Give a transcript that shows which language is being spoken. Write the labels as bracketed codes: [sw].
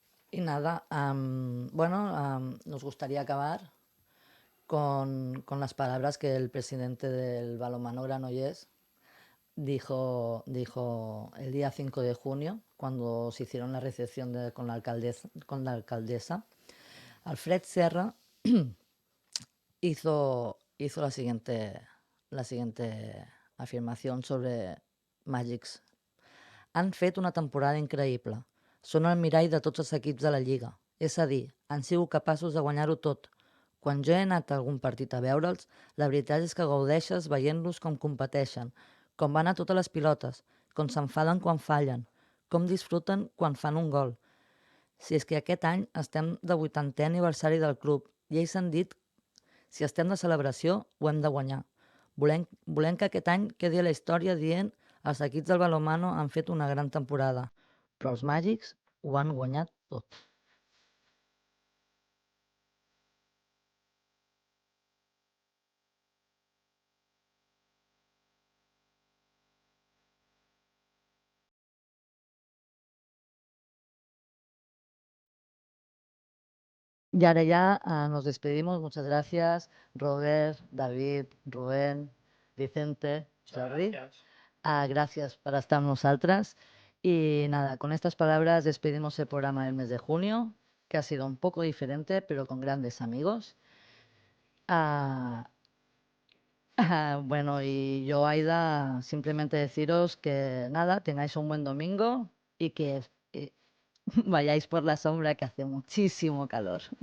[es] Y nada, bueno, nos gustaría acabar con las palabras que el presidente del Balonmano Granollers dijo el día 5 de junio, cuando se hicieron la recepción con la alcaldesa. Alfred Serra hizo la siguiente afirmación sobre Magics. [ca] Han fet una temporada increïble. Són el mirall de tots els equips de la Lliga. És a dir, han sigut capaços de guanyar-ho tot. Quan jo he anat a algun partit a veure'ls, la veritat és que gaudeixes veient-los com competeixen, com van a totes les pilotes, com s'enfaden quan fallen, com disfruten quan fan un gol. Si és que aquest any estem de 80è aniversari del club i ells han dit si estem de celebració, ho hem de guanyar. Volem que aquest any quedi a la història dient els equips del balonmano han fet una gran temporada. però els Màgics ho han guanyat tot. [es] Y ahora ya nos despedimos. Muchas gracias, Robert, David, Rubén, Vicente, Jordi. Gracias. Gracias por estar [ca] amb nosaltres. [es] Y nada, con estas palabras despedimos el programa del mes de junio, que ha sido un poco diferente, pero con grandes amigos. Ah, bueno, y yo, Aida, simplemente deciros que nada, tengáis un buen domingo y que vayáis por la sombra, que hace muchísimo calor.